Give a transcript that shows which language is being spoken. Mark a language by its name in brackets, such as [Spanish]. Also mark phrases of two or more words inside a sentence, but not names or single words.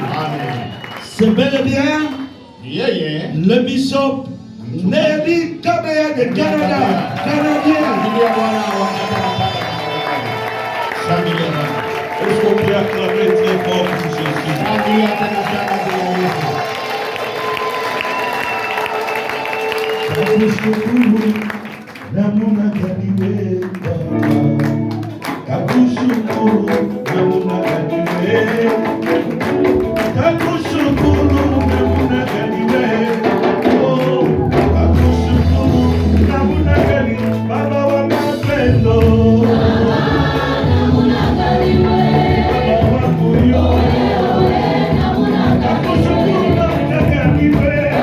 [French] C'est bel et bien le bishop Nelly Kabea de Canada, canadien. Est-ce qu'on peut acclamer très fort pour Jésus? [Swahili] Kakushukuru namuna kaniwe Baba, kakushukuru namuna kaniwe, kakushukuru namuna kaniwe, oh, kakushukuru namuna kaniwe, Baba wa mapendo, namuna kaniwe, Baba wa kuyo, kakushukuru namuna kaniwe.